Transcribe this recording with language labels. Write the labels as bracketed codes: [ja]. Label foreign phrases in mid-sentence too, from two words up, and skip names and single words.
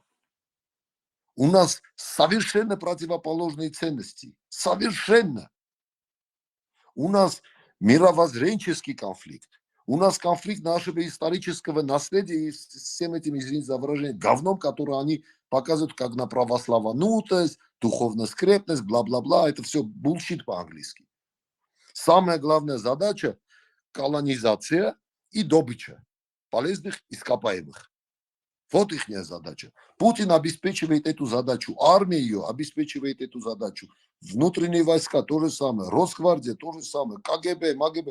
[ru] У нас совершенно противоположные ценности. Совершенно. У нас мировоззренческий конфликт. У нас конфликт нашего исторического наследия и с всем этим, извините за выражение, говном, которое они показывают как на православанутость, духовную скрепность, бла-бла-бла. Это все булшит по-английски. Самая главная задача – колонизация и добыча полезных ископаемых. Вот их задача. Путин обеспечивает эту задачу, армия ее обеспечивает эту задачу, внутренние войска то же самое, Росгвардия то же самое, КГБ, МГБ.